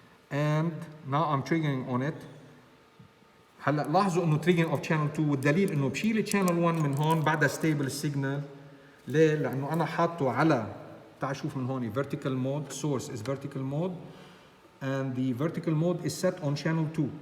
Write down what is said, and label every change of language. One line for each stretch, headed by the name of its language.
English: And now I'm triggering on it.
Arabic: هلا لاحظوا انه
English: triggering of channel 2،
Arabic: والدليل انه بشيل channel 1 من هون بعدها
English: stable signal.
Arabic: ليه؟ لانه انا حاطه على، تعال شوف من هون
English: vertical mode. Source is vertical mode and the vertical mode is set on channel 2.